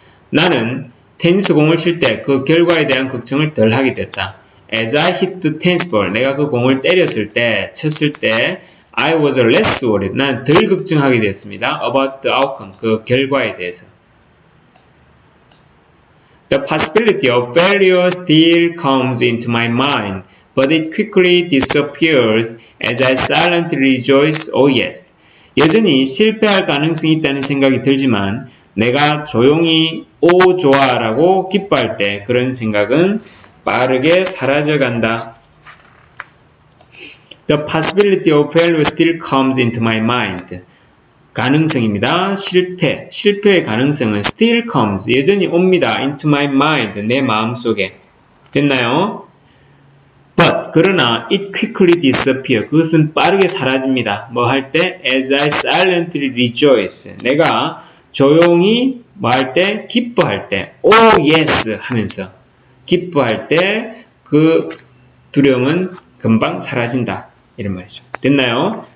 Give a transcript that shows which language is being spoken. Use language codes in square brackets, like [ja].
[ko] 나는 테니스 공을 칠 때 그 결과에 대한 걱정을 덜 하게 됐다. [en] As I hit the tennis ball, [ko] 내가 그 공을 때렸을 때, 쳤을 때, [en] I was less worried. [ko] 난 덜 걱정하게 됐습니다. [en] About the outcome, [ko] 그 결과에 대해서. [en] The possibility of failure still comes into my mind, but it quickly disappears as I silently rejoice. Oh yes. [ko] 여전히 실패할 가능성이 있다는 생각이 들지만 내가 조용히 오 좋아라고 기뻐할 때 그런 생각은 빠르게 사라져간다. [en] The possibility of failure still comes into my mind. [ko] 가능성입니다. 실패의 가능성은 [en] still comes, [ko] 여전히 옵니다. [en] into my mind, [ko] 내 마음속에. 됐나요? [en] But, [ko] 그러나 [en] it quickly disappears. [ko] 그것은 빠르게 사라집니다. 뭐 할 때? [en] As I silently rejoice. [ko] 내가 조용히 뭐 할 때? 기뻐할 때. [en] Oh yes [ko] 하면서 기뻐할 때 그 두려움은 금방 사라진다. 이런 말이죠. 됐나요?